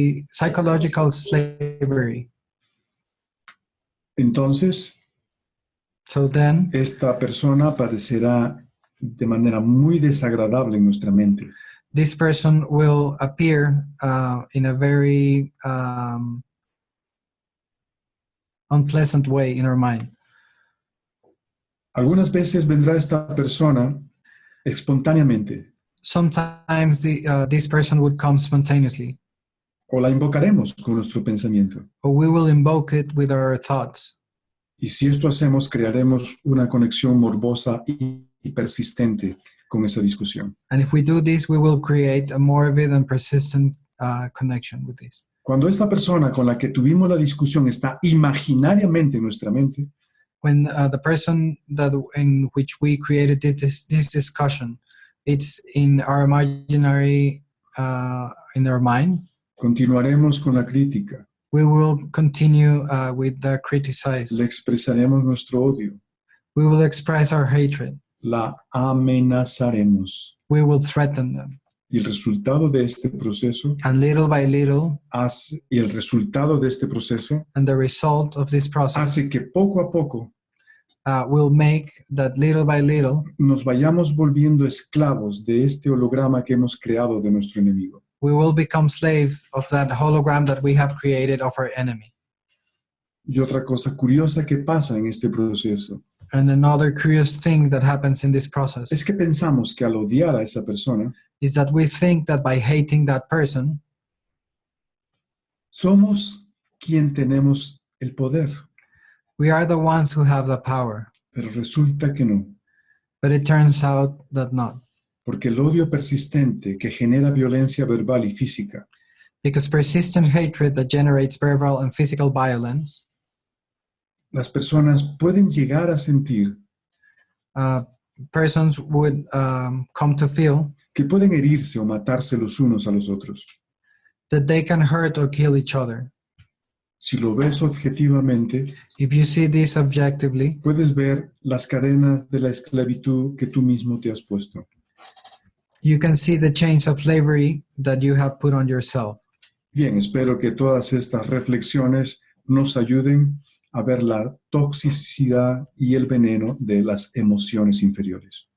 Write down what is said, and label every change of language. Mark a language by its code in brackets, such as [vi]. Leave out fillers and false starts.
[en] psychological slavery. [es] Entonces, [en] So then, [es] esta persona aparecerá de manera muy desagradable en nuestra mente. [en] this person will appear in a very unpleasant way in our mind. [es] Algunas veces vendrá esta persona espontáneamente [en] Sometimes this person would come spontaneously, [es] o la invocaremos con nuestro pensamiento. [en] or we will invoke it with our thoughts. [es] Y si esto hacemos, crearemos una conexión morbosa y persistente con esa discusión. [en] And if we do this, we will create a morbid and persistent connection with this. [es] Cuando esta persona con la que tuvimos la discusión está imaginariamente en nuestra mente, [en] When the person that in which we created this discussion, it's in our imaginary, in our mind, [es] continuaremos con la crítica, [en] we will continue with the criticize. [es] le expresaremos nuestro odio, [en] We will express our hatred. [es] la amenazaremos. [en] We will threaten them. [es] Y el resultado de este proceso, [en] And little by little, [es] y el resultado de este proceso [en] and the result of this process [es] hace que poco a poco [en] will make that little by little, [es] nos vayamos volviendo esclavos de este holograma que hemos creado de nuestro enemigo. [en] we will become slave of that hologram that we have created of our enemy. [es] Y otra cosa curiosa que pasa en este proceso [en] And another curious thing that happens in this process [es] es que pensamos que al odiar a esa persona, [en] is that we think that by hating that person, [es] somos quien tenemos el poder, [en] we are the ones who have the power. [es] pero resulta que no, [en] But it turns out that not. [es] porque el odio persistente que genera violencia verbal y física [en] Because persistent hatred that generates verbal and physical violence, [es] las personas pueden llegar a sentir [en] persons would come to feel [es] que pueden herirse o matarse los unos a los otros. [en] that they can hurt or kill each other. [es] Si lo ves objetivamente, [en] If you see this objectively, [es] puedes ver las cadenas de la esclavitud que tú mismo te has puesto. [en] you can see the chains of slavery that you have put on yourself. [es] Bien, espero que todas estas reflexiones nos ayuden a ver la toxicidad y el veneno de las emociones inferiores.